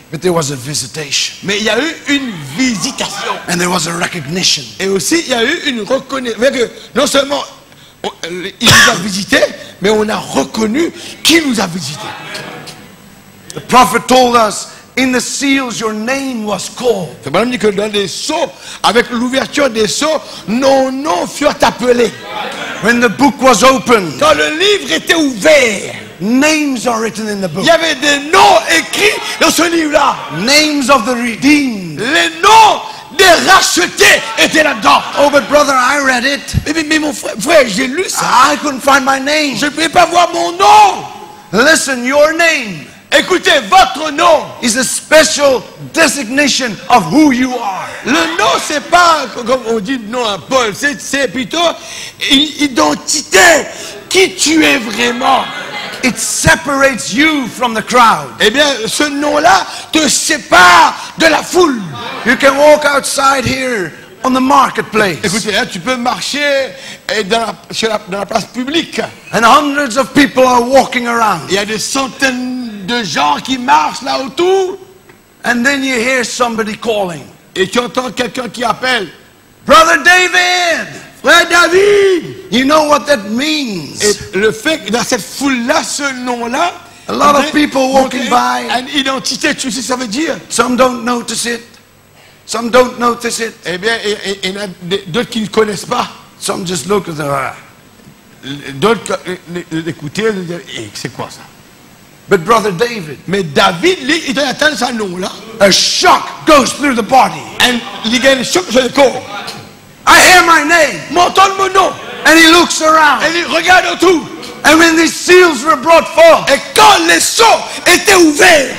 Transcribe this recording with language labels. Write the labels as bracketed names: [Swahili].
[English] But there was a visitation. [French] Mais il y a eu une visitation. [English] And there was a recognition. [French] Et aussi, il y a eu une reconnaissance. Non seulement il nous a visités, mais on a reconnu qui nous a visités. [English] The prophet told us, in the seals your name was called. [French] C'est pas dit que dans les sceaux, avec l'ouverture des sceaux, nos noms furent appelés. [English] When the book was opened, [French] Quand le livre était ouvert, [English] names are written in the book. [French] il y avait des noms écrits dans ce livre-là. [English] Names of the redeemed. [French] Les noms des rachetés étaient là-dedans. [English] Oh, but brother, I read it. [French] Mais mon frère, j'ai lu ça. [English] I couldn't find my name. [French] Je ne pouvais pas voir mon nom. [English] Listen, your name [French] Écoutez, votre nom. [English] is a special designation of who you are. [French] Le nom, c'est pas, comme on dit nom à Paul, c'est plutôt une identité. Qui tu es vraiment. [English] It separates you from the crowd. [French] Eh bien, ce nom-là te sépare de la foule. [English] You can walk outside here on the marketplace, [French] Écoutez, hein, tu peux marcher dans la place publique. [English] and hundreds of people are walking around. [French] Il y a des centaines de gens qui marchent là autour. [English] And then you hear somebody calling, [French] Et tu entends quelqu'un qui appelle. [English] Brother David! [French] Frère David! [English] You know what that means? [French] Et le fait que dans cette foule-là, ce nom-là, [English] A lot of people walking by. [French] une identité, tu sais ce que ça veut dire? [English] Some don't notice it. Some don't notice it. [French] Eh bien, il y en a d'autres qui ne connaissent pas. [English] Some just look at the... [French] D'autres l'écouter, c'est quoi ça? [English] But Brother David, [French] Mais David, lui, il doit atteindre ce nom-là. [English] a shock goes through the body. [French] Il gagne choc sur le corps. [English] I hear my name. [French] M'entend mon nom. [English] And he looks around. [French] Et il regarde autour. [English] And when these seals were brought forth, [French] Et quand les sceaux étaient ouverts,